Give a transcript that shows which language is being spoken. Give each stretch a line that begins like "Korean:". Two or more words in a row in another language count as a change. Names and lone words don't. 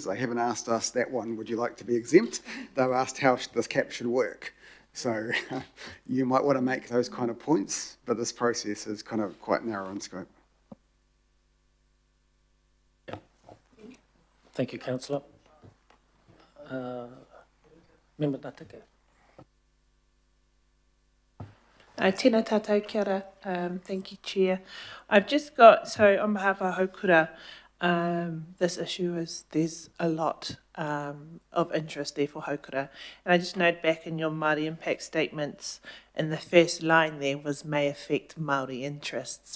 English: They haven't asked us that one, would you like to be exempt? They've asked how this cap should work. So you might want to make those kind of points, but this process is kind of quite narrow in scope. Thank you, Councillor. Member Natake.
Māori: Tēnā tātou kia ora.
English: Thank you, Chair. I've just got, so on behalf of Haukura, this issue is, there's a lot of interest there for Haukura. And I just note back in your Māori impact statements, in the first line there was may affect Māori interests.